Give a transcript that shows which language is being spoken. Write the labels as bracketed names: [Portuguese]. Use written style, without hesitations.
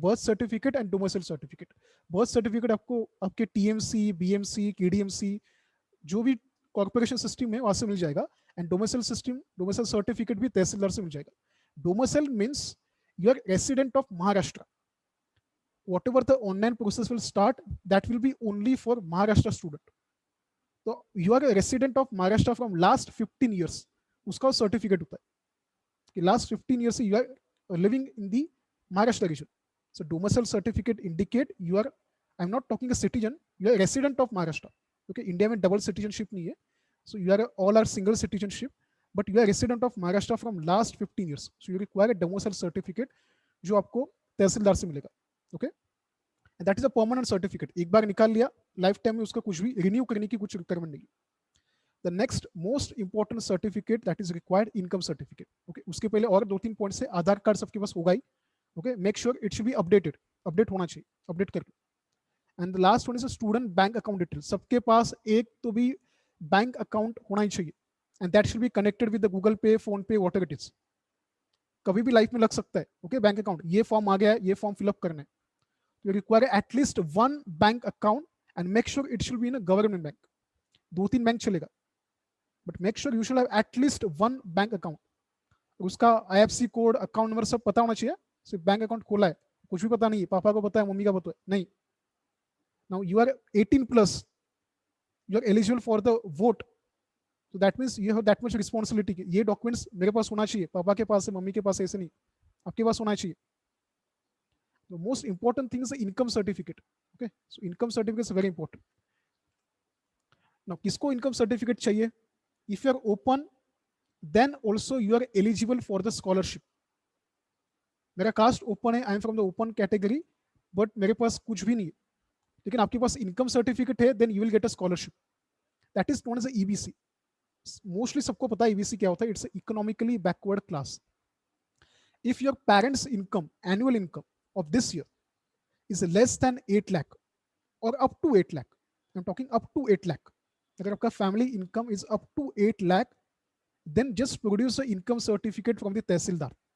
[English] Birth certificate and domicile certificate. [Hindi] Birth certificate आपको आपके TMC, BMC, KDMC, जो भी कॉर्पोरेशन सिस्टम है वहां से मिल जाएगा. [English] and domicile certificate [Hindi] भी तहसीलदार से मिल जाएगा. [English] Domicile means you are resident of Maharashtra. whatever the online process will start, that will be only for Maharashtra student. So you are a resident of Maharashtra from last 15 years, [Hindi] उसका certificate होता है कि last 15 years से [English] you are living in the Maharashtra region. So domicile certificate indicate you are, I'm not talking a citizen, you are a resident of Maharashtra, okay. [Hindi] India में double citizenship नहीं है, [English] so you are all are single citizenship, but you are resident of Maharashtra from last 15 years. So you require a domicile certificate [Hindi] जो आपको तहसीलदार से मिलेगा, [English] Okay. That is a permanent certificate, [Hindi] एक बार निकाल लिया, लाइफ टाइम में उसका कुछ भी रिन्यू करने की कुछ रिक्वायरमेंट नहीं. [English] The next most important certificate that is required, income certificate, okay. [Hindi] उसके पहले और 2-3 पॉइंट्स है. आधार कार्ड सबके पास होगा ही, [English] Okay, make sure it should be updated, [Hindi] update होना चाहिए, update करके. [English] And the last one is a student bank account details. [Hindi] सबके पास एक तो भी बैंक अकाउंट होना ही चाहिए, [English] and that should be connected with the Google Pay, Phone Pay, whatever it is. [Hindi] कभी भी लाइफ में लग सकता है. ओके, बैंक अकाउंट, ये फॉर्म आ गया है, ये फॉर्म फिलअप करना है, [English] you require at least one bank account and make sure it should be in a government bank. [Hindi] 2-3 bank चलेगा, [English] but make sure you should have at least one bank account. [Hindi] उसका IFSC code, account number सब पता होना चाहिए. सिर्फ bank account खोला है, कुछ भी पता नहीं है, पापा को पता है, मम्मी का पता है, नहीं. [English] Now you are 18 plus, you are eligible for the vote, so that means you have that much responsibility. [Hindi] ये डॉक्यूमेंट्स मेरे पास होना चाहिए, पापा के पास है, मम्मी के पास है, ऐसे नहीं, आपके पास होना चाहिए. [English] The most important thing is the income certificate. Okay, so income certificate is very important. Now [Hindi] किसको income certificate चाहिए? [English] If you are open, then also you are eligible for the scholarship. [Hindi] मेरा कास्ट ओपन है, [English] I am from the open category, [Hindi] but मेरे पास कुछ भी नहीं है, लेकिन आपके पास इनकम सर्टिफिकेट है, [English] Then you will get a scholarship. That is known as EBC. [Hindi] Mostly सबको पता है ईबीसी क्या होता है. [English] It's economically backward class. If your parents income, annual income of this year is less than 8 lakh or up to 8 lakh. I'm talking up to 8 lakh. [Hindi] अगर आपका family income [English] Is up to 8 lakh, then just produce an income certificate from the tehsildar.